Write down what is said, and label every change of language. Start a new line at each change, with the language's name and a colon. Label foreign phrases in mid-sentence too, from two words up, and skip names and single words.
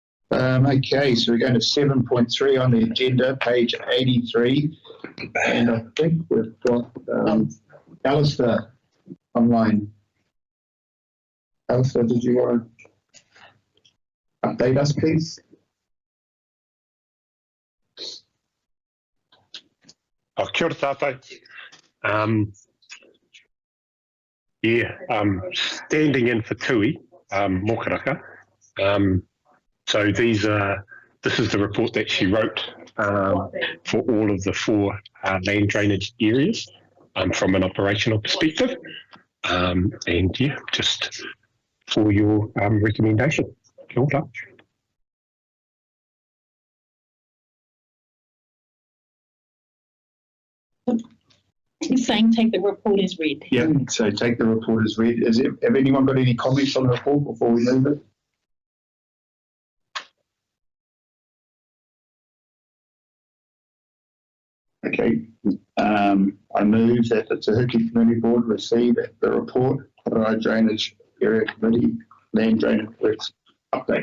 English: Okay, so we're going to 7.3 on the agenda, page 83. And I think we've got Alistair online. Alistair, did you want to update us, please?
Māori: Kia ora tātou.
English: Standing in for Tui, Mokaraka. So this is the report that she wrote for all of the 4 land drainage areas from an operational perspective. And yeah, just for your recommendation.
Māori: Kia ora.
English: He's saying take the report as read. Yeah, so take the report as read. Have anyone got any comments on the report before we move it? Okay, I move that the Te Huki Community Board receive the report for our Drainage Area Committee Land Drainage Works update.